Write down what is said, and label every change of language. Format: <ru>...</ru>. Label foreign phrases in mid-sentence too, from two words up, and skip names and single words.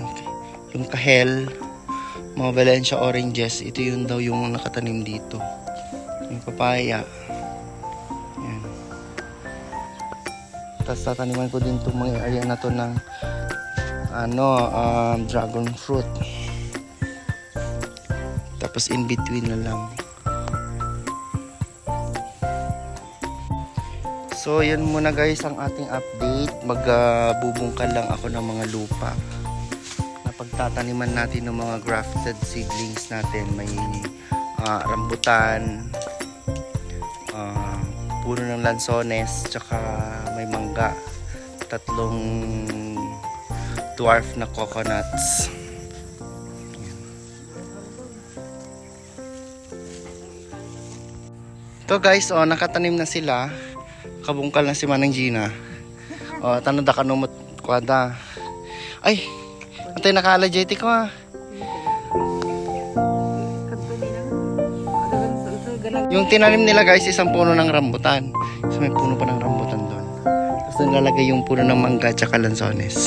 <tl>Yung kahel, mga Valencia oranges, ito yun daw yung nakatanim dito. Yung papaya. Yan. Tapos tataniman ko din itong mga area na to ng</tl> <en>dragon fruit.</en> <tl>Tapos</tl> <en>in between</en> <tl>na lang. So yun muna guys ang ating update. Magbubungkal lang ako ng mga lupa na pagtataniman natin ng mga</tl> <en>grafted seedlings</en> <tl>natin. May rambutan, puno ng lansones, tsaka may mangga, 3 dwarf na coconuts. Ito guys, nakatanim na sila. Kabungkal na si Manang Gina. Tanong da kanumot kwada. Ay, antay naka-allergic ko ha. Yung tinanim nila guys, isang puno ng rambutan. So may puno pa ng rambutan doon. Tapos nilalagay yung puno ng mangga at lansones.</tl>